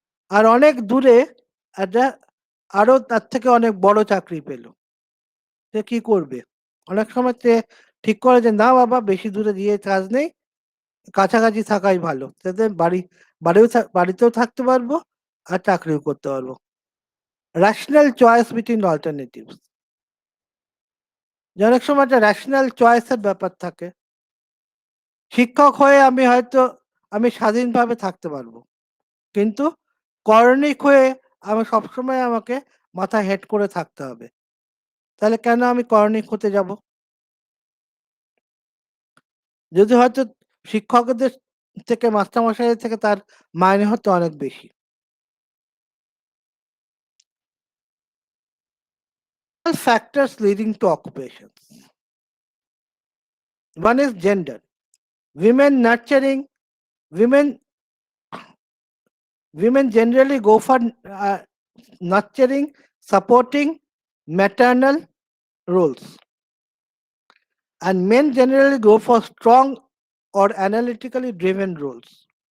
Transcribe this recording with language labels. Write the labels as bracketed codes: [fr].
[bn] আর অনেক দূরে একটা আরো তার থেকে অনেক বড় চাকরি পেল। সে কি করবে? অনেক সময় সে ঠিক করে যে না বাবা বেশি দূরে গিয়ে কাজ নেই, কাছাকাছি থাকাই ভালো। যাতে বাড়িতেও থাকতে পারবো আর চাকরিও করতে পারবো। [en] rational choice between alternatives. [bn] যে অনেক সময় একটা রেশনাল চয়েসের ব্যাপার থাকে। শিক্ষক হয়ে আমি স্বাধীনভাবে থাকতে পারবো। কিন্তু করণিক হয়ে সবসময় আমাকে মাথা হেঁট করে থাকতে হবে। তাহলে কেন আমি করণিক হতে যাব? যদি হয়তো শিক্ষকদের থেকে মাস্টারমশাইদের থেকে তার মাইনে হয়তো অনেক বেশি। [en] Factors leading to occupations. One is gender. Women nurturing, women women generally go for nurturing, supporting, maternal roles, and men generally go for strong or analytically driven roles.